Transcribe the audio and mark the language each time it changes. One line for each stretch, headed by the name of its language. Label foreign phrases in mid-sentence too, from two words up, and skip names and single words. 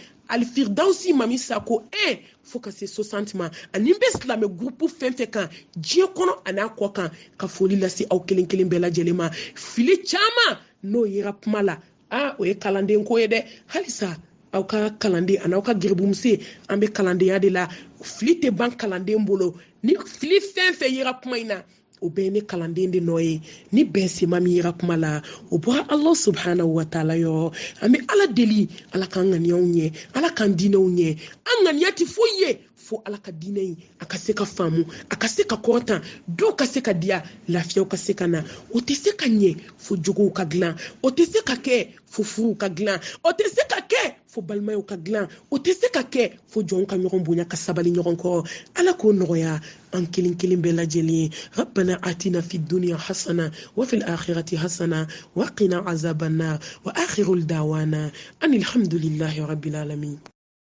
Bambara: Alfirdausi mami sako fo ka se 60 ma ani bɛ silamɛ groupe fɛn fɛn kan diɲɛ kɔnɔ an'a kɔ kan ka foli lase aw kelen kelen bɛɛ lajɛlen ma fili caman n'o yera kuma la o ye kalanden ko ye dɛ halisa aw ka kalanden an'aw ka gerebumuse an bɛ kalandenya de la fili tɛ ban kalanden bolo ni fili fɛn fɛn yera kuma in na o bɛɛ ne kalanden de nɔ ye ni bɛn sema min yera kuma la o bɔra
Arabic: الله سبحانه وتعالى
Bambara: yɔrɔ an bɛ ala deli ala k'an ŋaniyaw ɲɛ ala k'an diinɛw ɲɛ an ŋaniya tɛ foyi ye fo ala ka diinɛ in a ka se ka faamu a ka se ka kɔrɔtan dɔw ka se ka diya lafiyaw ka se ka na o tɛ se ka ɲɛ fo jogow ka dilan o tɛ se ka kɛ fo furuw ka dilan o tɛ se ka kɛ fo balimayaw ka dilan o tɛ se ka kɛ fo jɔnw ka ɲɔgɔn bonya ka sabali ɲɔgɔn kɔrɔ ala k'o nɔgɔya an kelen kelen bɛɛ lajɛlen
Arabic: ربنا آتنا في الدنيا حسنة وفي الآخرة حسنة وقنا عذاب النار وآخر دعوانا أن الحمد لله رب العالمين